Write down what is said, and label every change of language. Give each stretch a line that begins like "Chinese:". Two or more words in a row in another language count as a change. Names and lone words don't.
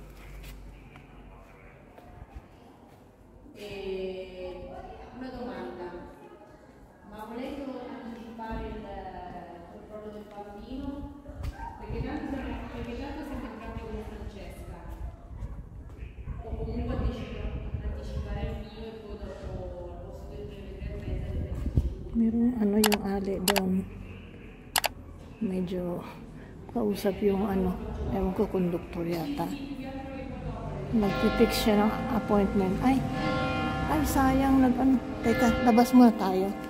Italian: Una domanda, ma volendo anticipare il controllo del bambino, perché tanto siamo entrambi con Francesca, o comunque anticipare il mio e poi dopo al posto del 3:30.
Filipino: Merong ano yung ali doon. Medyo kausap yung ano, ewan ko, conductor yata. Nagpipix siya ng appointment. Ay sayang, Teka, labas muna tayo.